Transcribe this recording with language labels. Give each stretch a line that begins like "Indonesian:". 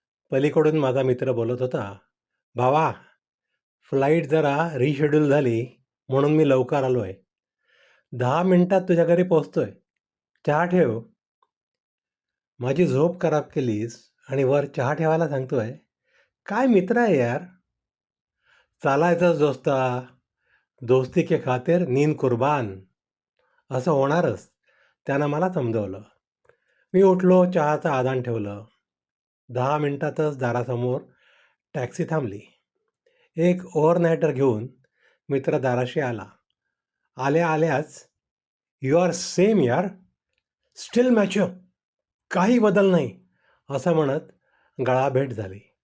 Marathi: पलीकडून माझा मित्र बोलत होता, भावा, फ्लाईट जरा रिशेड्यूल झाली म्हणून मी लवकर आलो आहे. 10 मिनिटात तुझ्या घरी पोहोचतोय. चहा ठेव. माझी झोप खराब केलीस आणि वर चहा ठेवायला सांगतोय. काय मित्र आहे यार. चालायचंच दोस्ता.
Hindi: दोस्ती के खातिर नींद कुर्बान.
Marathi: असं होणारच. त्यानं मला समजवलं. मी उठलो, चहाचं आदान ठेवलं. 10 मिनिटातच दारासमोर टॅक्सी थांबली. एक ओव्हरनाईटर घेऊन मित्र दाराशी आला. आल्या आल्याच,
English: you are same यार, still mature,
Marathi: काही बदल नाही, असं म्हणत गळाभेट झाली.